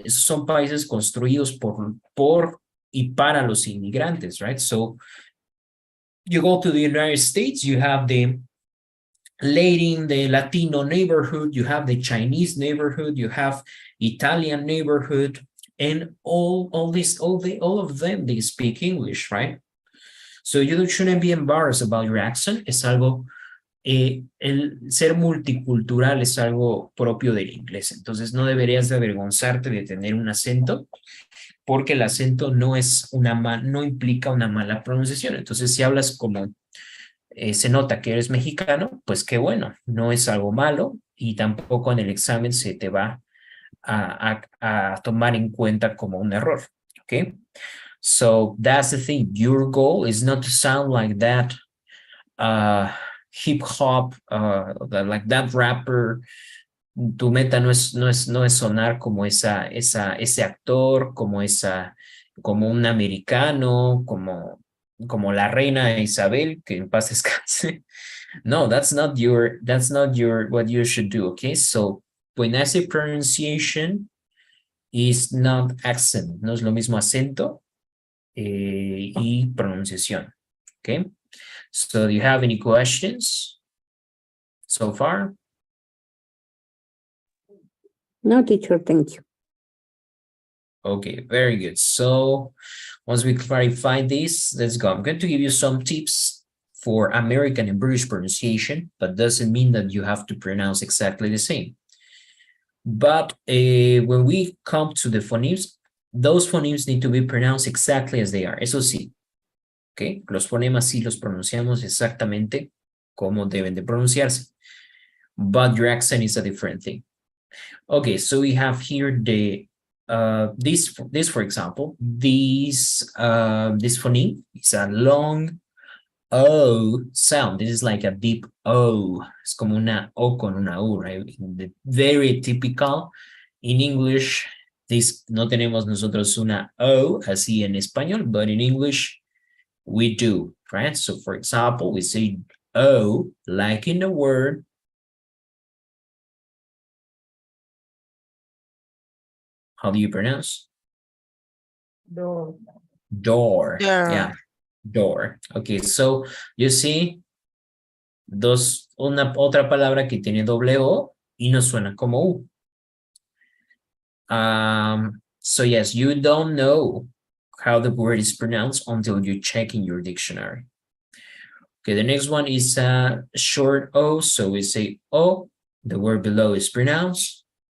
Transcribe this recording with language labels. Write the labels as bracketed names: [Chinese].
[Spanish] Son países construidos por y para los inmigrantes, right? [English] So you go to the United States, you have the Latin, the Latino neighborhood, you have the Chinese neighborhood, you have Italian neighborhood, and all of them, they speak English, right? So you shouldn't be embarrassed about your accent. [Spanish] Es algo, el ser multicultural es algo propio del inglés. Entonces no deberías de avergonzarte de tener un acento, porque el acento no implica una mala pronunciación. Entonces, si hablas como se nota que eres mexicano, pues qué bueno, no es algo malo y tampoco en el examen se te va a tomar en cuenta como un error, ¿ok? [English] So that's the thing. Your goal is not to sound like that hip hop, like that rapper. [Spanish] Tu meta no es sonar como ese actor, como un americano, como la reina Isabel, que en paz descanse. [English] No, that's not what you should do, okay? So when I say pronunciation, is not accent. [Spanish] No es lo mismo acento y pronunciación. [English] Okay. So do you have any questions so far? No, teacher, thank you. Okay, very good. So once we clarify this, let's go. I'm going to give you some tips for American and British pronunciation, but doesn't mean that you have to pronounce exactly the same. But when we come to the phonemes, those phonemes need to be pronounced exactly as they are. [Spanish] Eso sí, okay? Los fonemas sí los pronunciamos exactamente como deben de pronunciarse. [English] But your accent is a different thing. Okay, so we have here the this for example, this phoneme is a long O sound. This is like a deep O. [Spanish] Es como una O con una U, right? [English] Very typical in English. [Spanish] This no tenemos nosotros una O así en español, [English] but in English we do, right? So for example, we say O like in the word. How do you pronounce? Door. Door. Door. Yeah, door. Okay, so you see [Spanish] otra palabra que tiene doble O y no suena como U. [English] So yes, you don't know how the word is pronounced until you check in your dictionary. Okay, the next one is a short O, so we say O. The word below is pronounced